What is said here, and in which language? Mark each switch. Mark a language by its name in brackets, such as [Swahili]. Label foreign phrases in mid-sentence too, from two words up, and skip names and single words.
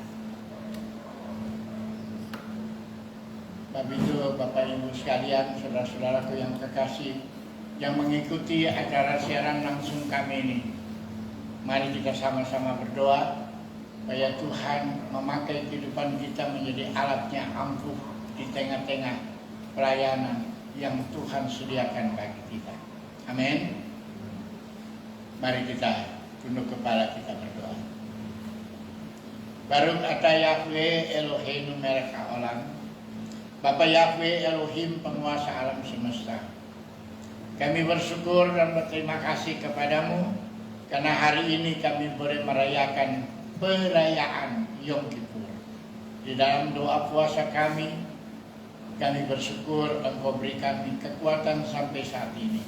[Indonesian] Sebab itu Bapak Ibu sekalian, saudara-saudaraku yang kekasih, yang mengikuti acara siaran langsung kami ini, mari kita sama-sama berdoa supaya Tuhan memakai kehidupan kita menjadi alatnya ampuh di tengah-tengah pelayanan yang Tuhan sediakan bagi kita. Amin. Mari kita tunduk kepala, kita berdoa. [Hebrew] ברוך אתה יהוה אלהינו מלך העולם. [Indonesian] Bapa Yahweh Elohim penguasa alam semesta, kami bersyukur dan berterima kasih kepadamu karena hari ini kami boleh merayakan perayaan Yom Kippur. Di dalam doa puasa kami bersyukur Engkau beri kami kekuatan sampai saat ini.